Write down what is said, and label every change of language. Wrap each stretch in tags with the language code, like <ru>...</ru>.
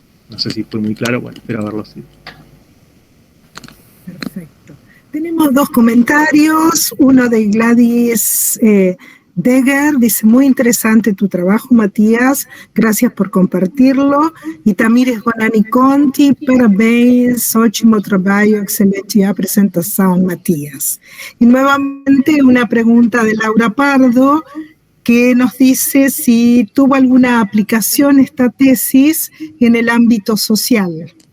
<es>No sé si fue muy claro, bueno, espero haberlo sido. Perfecto. Tenemos 2 comentarios, uno de Gladys Degger, dice, muy interesante tu trabajo, Matías, gracias por compartirlo.</es> <pt>E Tamires Bonani Conti, parabéns, ótimo trabalho, excelente apresentação, Matías.</pt> <es>Y nuevamente una pregunta de Laura Pardo, que nos dice si tuvo alguna aplicación esta tesis en el ámbito social.</es>